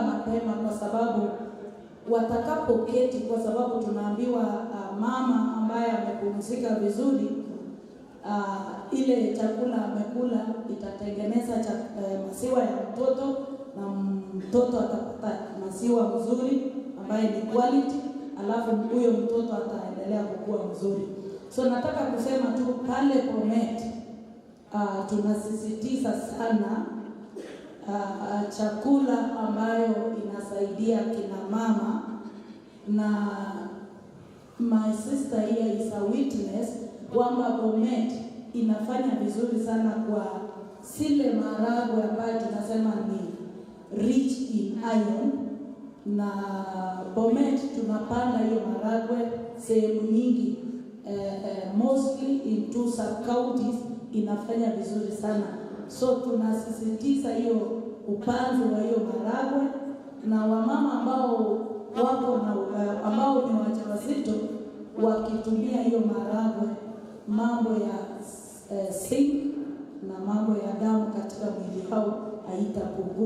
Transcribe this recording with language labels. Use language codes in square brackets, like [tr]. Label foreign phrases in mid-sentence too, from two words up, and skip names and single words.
[sw] mapema, kwa sababu watakapoketi, kwa sababu tunaambiwa mama ambaye amepumzika vizuri, ile chakula amekula itatengeneza maziwa ya mtoto, na mtoto atapata maziwa mzuri ambaye ni quality, alafu huyo mtoto ataendelea kukua mzuri. So nataka kusema tu pale Bomet tunasisitiza sana chakula ambayo inasaidia kina mama, na [en] my sister here is a witness [sw] kwamba Bomet inafanya vizuri sana kwa zile maharagwe ambayo tunasema ni [en] rich in iron, [sw] na Bomet tunapanda hiyo maharagwe sehemu nyingi, [en] mostly in 2 sub-counties [sw] inafanya vizuri sana. So tunasisitiza hiyo upanzi wa hiyo maharagwe, na wamama ambao wako na ambao ni wajawazito wakitumia hiyo maharagwe, mambo ya zinc na mambo ya damu katika mwili wao haitapungua.